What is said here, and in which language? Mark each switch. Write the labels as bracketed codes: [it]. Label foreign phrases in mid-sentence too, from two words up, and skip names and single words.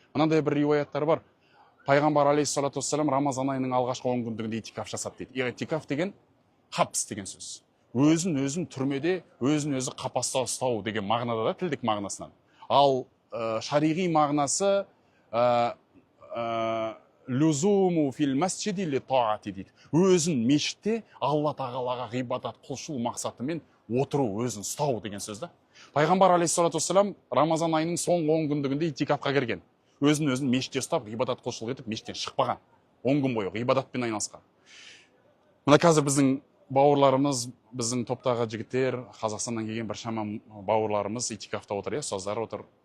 [kk] Мынандай бір риуаяттар бар. Пайғамбар [ar] عليه الصلاة والسلام [kk] Рамазан айының алғашқы 10 күндігінде итикаф жасады дейді. Итикаф деген хабс деген сөз. Өзін түрмеде, өзін-өзі қапаста ұстау деген мағынада да, тілдік мағынасынан. [ar] Ал шариғи мағынасы لزوم في المسجد لطاعة дейді. [kk] Өзін мешітте Алла тағалаға ғибадат құлшылық мақсатымен отыру, өзін ұстау деген сөз да. Пайғамбар [ar] عليه الصلاة والسلام [kk] Рамазан айының соңғы 10 күндігінде итикафқа кірген. Өзін мешітте ұстап, ғибадат құлшылық етіп, мешіттен шықпаған. 10 күн бойы ғибадатпен айналысқан. Мына қазір біздің бауырларымыз, біздің топтағы жігіттер, Қазақстаннан келген бір шама бауырларымыз итикафта отыр, ұстаздар отыр.